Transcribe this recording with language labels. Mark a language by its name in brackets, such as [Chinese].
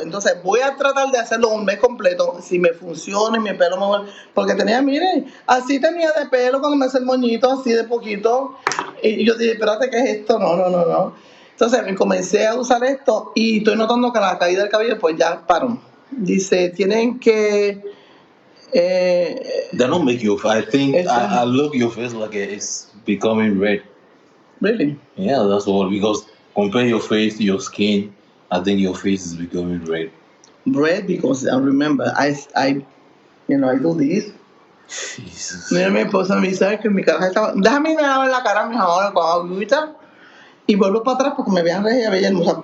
[Spanish] Entonces voy a tratar de hacerlo un mes completo. Si me funciona y mi pelo me vuelve. Porque así tenía de pelo cuando me hice el moñito, así de poquito. Y yo dije, espérate, ¿qué es esto? No. Entonces me comencé a usar esto y estoy notando que la caída del cabello pues ya paró. Dice, tienen que... [English] They don't make your face. I think I look your face like it's becoming red. Really? Yeah, that's all. Because compare your face to your skin, I think your face is becoming red. Red because I remember I do this. Jesus. [Spanish] Mira, mi esposa me dice que mi cara estaba... Déjame lavar la cara mejor con agüita y vuelvo para atrás porque me vean regia, bella hermosa.